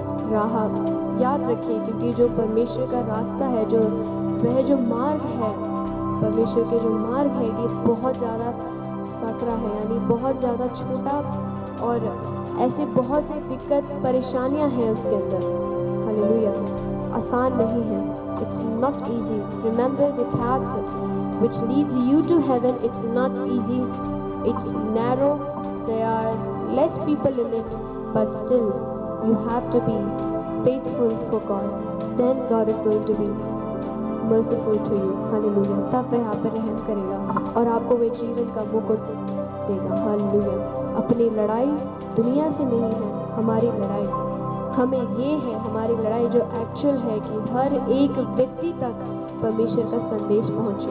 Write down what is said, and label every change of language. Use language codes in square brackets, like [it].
[hi] राह याद रखिए, क्योंकि जो परमेश्वर का रास्ता है, जो वह जो मार्ग है, परमेश्वर के जो मार्ग है, ये बहुत ज़्यादा सकरा है, यानी बहुत ज़्यादा छोटा, और ऐसे बहुत से दिक्कत परेशानियां हैं उसके अंदर। हालेलुया, आसान नहीं है। [en] It's not easy. Remember the path which leads you to heaven. It's not easy. It's narrow. There are less people in it, but still you have to be faithful for God. Then God is going to be merciful to you. Hallelujah. [hi] तब वह आप पर रहम करेगा और आपको वह जीवन का मुकुट देगा। हालेलुया। अपनी लड़ाई दुनिया से नहीं है, हमारी लड़ाई हमें ये है, हमारी लड़ाई जो एक्चुअल है कि हर एक व्यक्ति तक परमेश्वर का संदेश पहुंचे।